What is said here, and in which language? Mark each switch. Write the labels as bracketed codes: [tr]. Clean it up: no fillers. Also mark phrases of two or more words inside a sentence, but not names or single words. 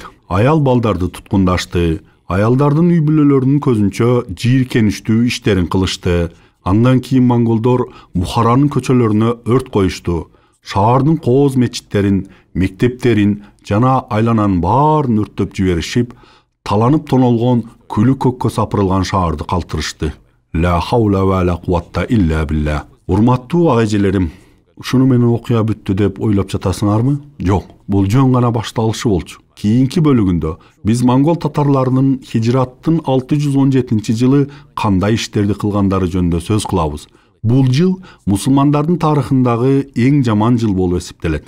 [ky] Аял балдарды туткундашты, аялдардын үй бүлөлөрүнүн көзүнчө жийиркеничтүү иштерин кылышты. Андан кийин монголдор Бухаранын көчөлөрүнө өрт коюшту. Шаардын кооз мечиттерин, мектептерин жана айлананын баарын өрттөп жиберишип, таланып тонолгон күлү көккө сапырылган шаарды калтырышты. [ar] لا حول ولا قوة إلا بالله. [ky] Урматтуу агайжелерим, ушуну менен окуя бүттү деп ойлоп жатасыңарбы? Жок, бул жөн гана башталышы болчу. Кийинки бөлүгүндө биз монгол татарларынын хижраттын 617-жылы кандай иштерди кылгандары жөнүндө сөз кылабыз. Бул жыл мусулмандардын тарыхындагы эң жаман жыл болуп эсептелет.